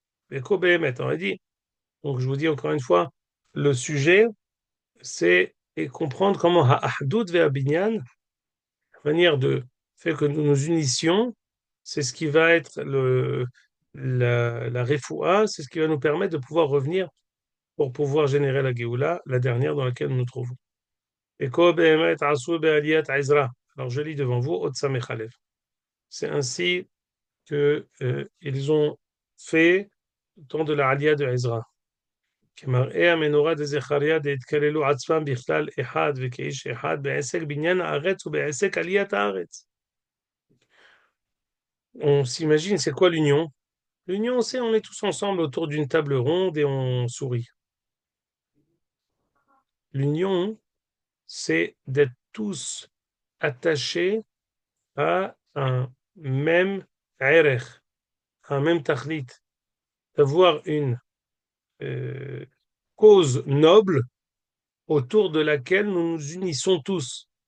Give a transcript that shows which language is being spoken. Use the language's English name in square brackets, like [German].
[French] Et Kobehemet, on a dit. Donc, je vous dis encore une fois, le sujet, c'est comprendre comment Ha'ahdut ve'abinyan, la manière de faire que nous nous unissions, c'est ce qui va être la refoua, c'est ce qui va nous permettre de pouvoir revenir pour pouvoir générer la Géoula, la dernière dans laquelle nous nous trouvons. Et [Hebrew] Ko be'emet asu be'aliyat Ezra. [French] Alors, je lis devant vous, Otsa Mechalev. C'est ainsi que ils ont fait au temps de la Aliyah de Ezra. [Hebrew] כמראה המנורה דזכריה דהתקללו עצמם בכלל אחד וכאיש אחד בעסק בניין הארץ ובעסק עליית הארץ. [French] On s'imagine, c'est quoi l'union? L'union, c'est on est tous ensemble autour d'une table ronde et on sourit. L'union, c'est d'être tous attachés à un même erech, un même tachlit, d'avoir une euh, cause noble autour de laquelle nous nous unissons tous.